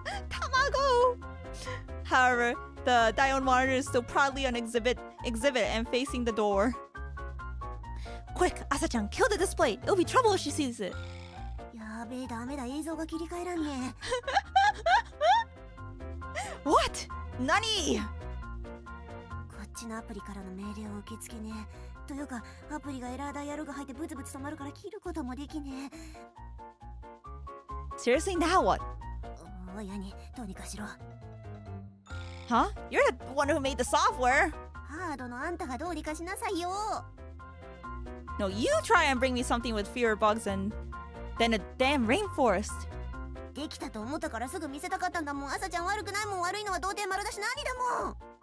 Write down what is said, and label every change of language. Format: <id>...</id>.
<en>Tamago! However, the dayon monitor is still proudly on exhibit and facing the door. Quick, Asa-chan, kill the display. It'll be trouble if she sees it.</en> <ja>やべえ、ダメだ、映像が切り替えらんね。</ja> <en>What? Nani?</en> <ja>こっちのアプリからの命令を受け付けねえ。というか、アプリがエラーダイヤルが入ってブツブツ止まるから切ることもできね</ja> <en>Seriously, now what?</en> <ja>え。おい、兄、どうにかしろ。</ja> <en>Huh? You're the one who made the software.</en> <ja>ハードのあんたがどうにかしなさいよ。</ja> <en>No, you try and bring me something with fewer bugs than a damn rainforest.</en> <ja>できたと思ったからすぐ見せたかったんだもん。朝ちゃん悪くないもん。悪いのは童貞丸だし何だもん。</ja>